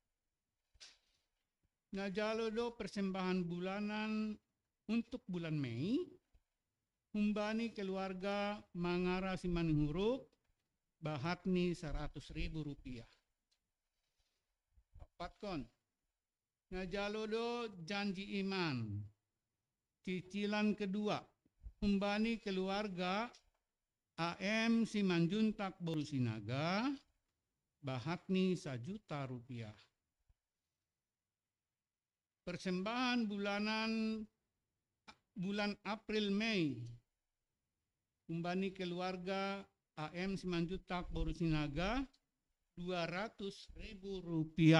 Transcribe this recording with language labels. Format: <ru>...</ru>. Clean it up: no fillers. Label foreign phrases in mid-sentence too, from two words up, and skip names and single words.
<id>Najalodo persembahan bulanan untuk bulan Mei, humbani keluarga Mangara Simanhuruk, Bahatni Rp100.000.</id> <bts>Patkon, ngajalodo janji iman, cicilan kedua, humbani keluarga AM Simanjuntak Borusinaga, Bahatni Rp1.000.000.</bts> <id>Persembahan bulan April Mei, humbani keluarga AM Simanjuntak Borusinaga Rp200.000.</id>